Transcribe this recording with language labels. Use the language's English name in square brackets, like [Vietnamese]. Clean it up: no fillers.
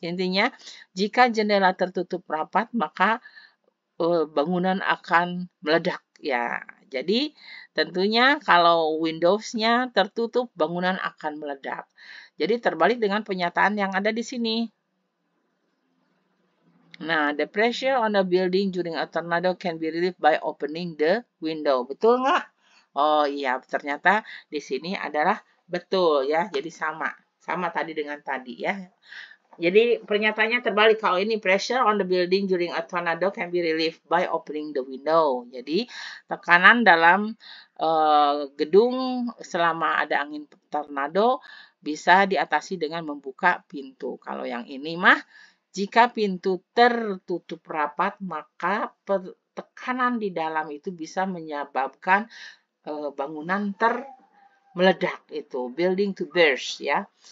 [Indonesian] Intinya, jika jendela tertutup rapat, maka bangunan akan meledak ya. Jadi tentunya kalau Windows-nya tertutup, bangunan akan meledak. Jadi terbalik dengan pernyataan yang ada di sini. [English] Nah, the pressure on a building during a tornado can be relieved by opening the window. [Indonesian] Betul nggak? Oh iya, ternyata di sini adalah betul ya. Jadi sama tadi dengan tadi ya. Jadi pernyataannya terbalik. [English] Kalau ini pressure on the building during a tornado can be relieved by opening the window. [Indonesian] Jadi tekanan dalam gedung selama ada angin tornado bisa diatasi dengan membuka pintu. Kalau yang ini mah Jika pintu tertutup rapat, maka tekanan di dalam itu bisa menyebabkan bangunan meledak itu, [English] building to burst [Indonesian] ya.